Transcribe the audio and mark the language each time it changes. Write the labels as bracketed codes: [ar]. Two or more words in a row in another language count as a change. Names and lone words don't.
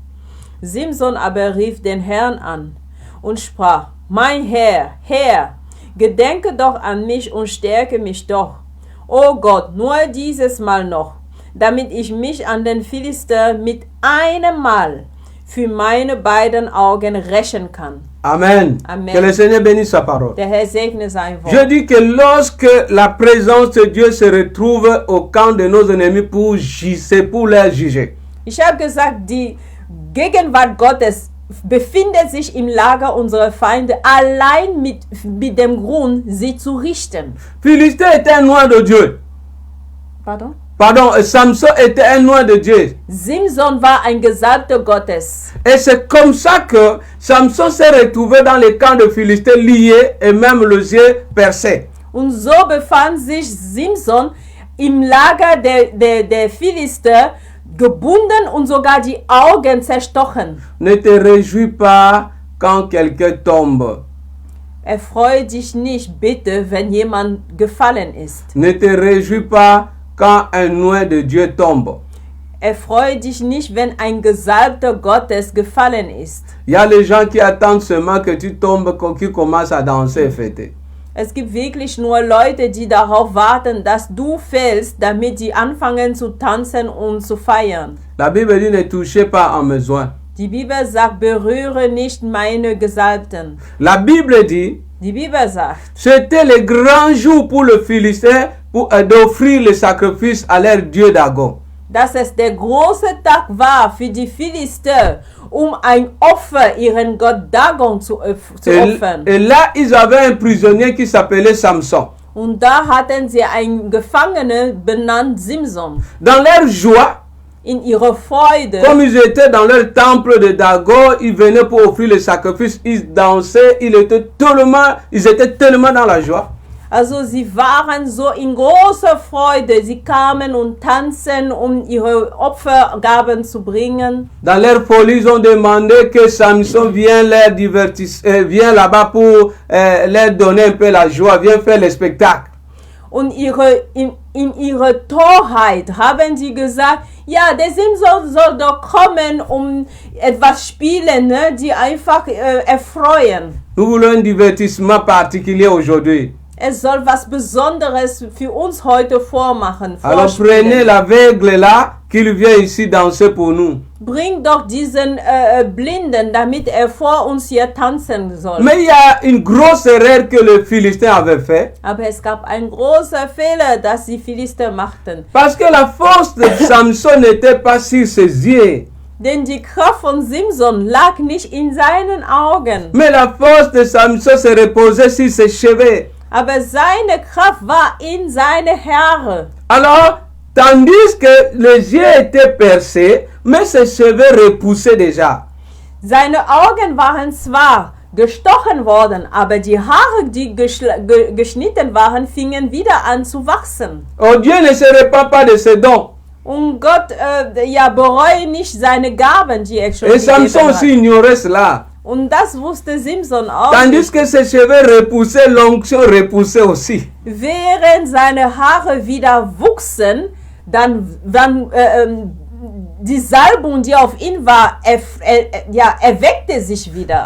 [de] Simson aber rief den Herrn an und sprach: Mein Herr, Herr, gedenke doch an mich und stärke mich doch. O Gott, nur dieses Mal noch, damit ich mich an den Philister mit einem Mal für meine beiden Augen rächen kann. Amen. Amen. [fr] Que le Seigneur bénisse sa parole. [de] Der Herr segne sein Wort. [fr] Je dis que lorsque la présence de Dieu se retrouve au camp de nos ennemis c'est pour les juger. [de] Ich habe gesagt, die Gegenwart Gottes befindet sich im Lager unserer Feinde allein mit dem Grund, sie zu richten. [fr] Philistin était un oint de Dieu. [de] Pardon? [fr] Pardon, Samson était un oint de Dieu. [de] Simson war ein Gesalbter Gottes. [fr] Et c'est comme ça que Samson s'est retrouvé dans les camps de Philistins liés et même les yeux percés. [de] Und so befand sich Simson im Lager der Philister, gebunden und sogar die Augen zerstochen. [fr] Ne te réjouis pas quand quelqu'un tombe. [de] Erfreue dich nicht bitte, wenn jemand gefallen ist. [fr] Ne te réjouis pas quand un oint de Dieu tombe. [de] Erfreue dich nicht, wenn ein Gesalbter Gottes gefallen ist. [fr] Il y a les gens qui attendent seulement que tu tombes, qui commencent à danser et fêter. [de] Es gibt wirklich nur Leute, die darauf warten, dass du fällst, damit sie anfangen zu tanzen und zu feiern. [fr] La Bible dit ne touchez pas à mes oints. [de] Die Bibel sagt, berühre nicht meine Gesalbten. [fr] La Bible dit, [de] Die Bibel sagt, [fr] c'était le grand jour pour le Philistin d'offrir le sacrifice à leur Dieu Dagon. [de] dass es der große Tag war für die Philister, ein Opfer ihren Gott Dagon zu opfern. [fr] Et là, ils avaient un prisonnier qui s'appelait Samson. [de] Und da hatten sie einen Gefangenen benannt Simson. [fr] Dans leur joie, [de] in ihrer Freude, [fr] comme ils étaient dans leur temple de Dagon, ils venaient pour offrir le sacrifice, ils dansaient, ils étaient tellement dans la joie. [de] Also sie waren so in großer Freude, sie kamen und tanzen, ihre Opfergaben zu bringen. [fr] Dans leur folie, ils ont demandé que Samson vienne vienne là-bas pour leur donner un peu la joie, vienne faire le spectacle. [de] Und in ihrer Torheit haben sie gesagt, ja, der Simson soll doch kommen, etwas spielen, ne, die einfach erfreuen. [fr] Nous voulons un divertissement particulier aujourd'hui. [de] Es soll was Besonderes für uns heute vormachen. [fr] Alors prenez l'aveugle là, qu'il vient ici danser pour nous. [de] Bring doch diesen Blinden, damit vor uns hier tanzen soll. [fr] Mais il y a une grosse erreur que les Philistins avaient fait. [de] Aber es gab einen großen Fehler, das die Philister machten. [fr] Parce que la force de Samson n'était pas sur ses yeux. [de] Denn die Kraft von Simson lag nicht in seinen Augen. [fr] Mais la force de Samson se reposait sur ses cheveux. [de] Aber seine Kraft war in seine Haare. [fr] Alors, tandis que les yeux étaient percés, mais ses cheveux repoussaient déjà. [de] Seine Augen waren zwar gestochen worden, aber die Haare, die geschnitten waren, fingen wieder an zu wachsen. [fr] Oh, Dieu ne se repent pas de ses dons. [de] Und Gott bereue nicht seine Gaben, die er schon [fr] Et [de] gegeben [fr] Samson [de] hat. [fr] aussi ignorait cela. [de] Und das wusste Simson auch. [fr] Tandis que ses cheveux repoussaient, l'onction repoussait aussi. [de] Während seine Haare wieder wuchsen, dann die Salbung, die auf ihn war, erweckte sich wieder.